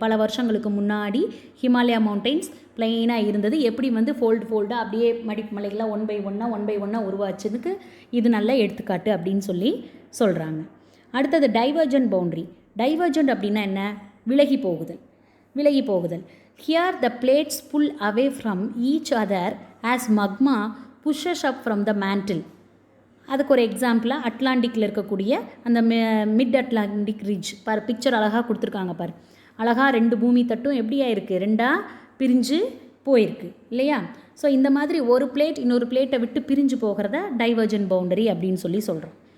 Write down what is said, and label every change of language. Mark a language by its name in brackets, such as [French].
[Tamil] பல வருஷங்களுக்கு முன்னாடி ஹிமாலயா மவுண்டைன்ஸ் பிளெயினாக இருந்தது, எப்படி வந்து ஃபோல்டாக அப்படியே மடிப்பு மலைகளாக ஒன் பை ஒன்னாக உருவாச்சுதுக்கு இது நல்ல எடுத்துக்காட்டு அப்படின்னு சொல்லி சொல்கிறாங்க. அடுத்தது டைவர்ஜென்ட் பவுண்டரி. டைவர்ஜென்ட் அப்படின்னா என்ன, விலகி போகுதல். [English] Here the plates pull away from each other as magma pushes up from the mantle. [Tamil] அதுக்கு ஒரு எக்ஸாம்பிளாக அட்லாண்டிக்கில் இருக்கக்கூடிய அந்த மிட் அட்லாண்டிக் ரிட்ஜ் பார், பிக்சர் அழகாக கொடுத்துருக்காங்க பார். அழகாக ரெண்டு பூமி தட்டும் எப்படியா இருக்குது, ரெண்டாக பிரிஞ்சு போயிருக்கு இல்லையா. ஸோ இந்த மாதிரி ஒரு பிளேட் இன்னொரு பிளேட்டை விட்டு பிரிஞ்சு போகிறத டைவர்ஜென்ட் பவுண்டரி அப்படின்னு சொல்லி சொல்கிறோம்.